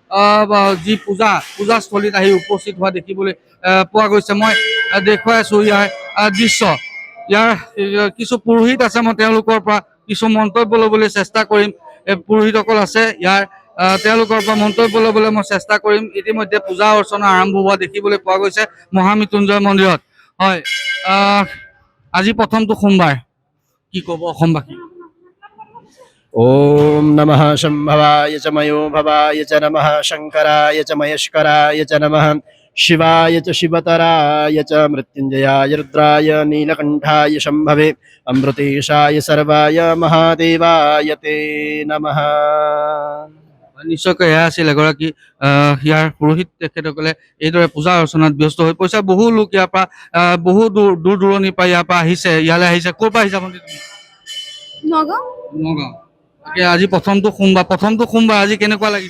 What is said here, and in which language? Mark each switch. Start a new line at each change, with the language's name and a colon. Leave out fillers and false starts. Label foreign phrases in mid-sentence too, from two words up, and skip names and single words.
Assamese: যি পূজাস্থলীত আহি উপস্থিত হোৱা দেখিবলৈ পোৱা গৈছে মই দেখুৱাই আছোঁ ইয়াৰ দৃশ্য ইয়াৰ কিছু পুৰোহিত আছে মই তেওঁলোকৰ পৰা কিছু মন্তব্য ল'বলৈ চেষ্টা কৰিম পুৰোহিতসকল আছে ইয়াৰ তেওঁলোকৰ পৰা মন্তব্য ল'বলৈ মই চেষ্টা কৰিম ইতিমধ্যে পূজা অৰ্চনা আৰম্ভ হোৱা দেখিবলৈ পোৱা গৈছে মহামৃত্যুঞ্জয় মন্দিৰত হয় আজি প্ৰথমটো সোমবাৰ কি ক'ব অসমবাসী
Sanskrit: ওম নমঃ শম্ভৱায় চ ময়ো ভৱায় চ নমঃ শংকৰায় চ মহেশ্বৰায় চ নমঃ शिवाय च शिवतराय च मृत्युंजयाय रुद्राय नीलकंठाय शंभवे अमृतेशाय सर्वाय महादेवाय ते नमः
Assamese: নিশ্চয়কৈ এয়া আছিল এগৰাকী ইয়াৰ পুৰোহিত তেখেতসকলে এইদৰে পূজা অৰ্চনাত ব্যস্ত হৈ পৰিছে বহু লোক ইয়াৰ পৰা বহু দূৰ দূৰণিৰ পৰা ইয়াৰ পৰা আহিছে ইয়ালৈ আহিছে ক'ৰ পৰা আহিছে আপুনি নগাঁও আজি প্ৰথমটো সোমবাৰ আজি কেনেকুৱা লাগিছে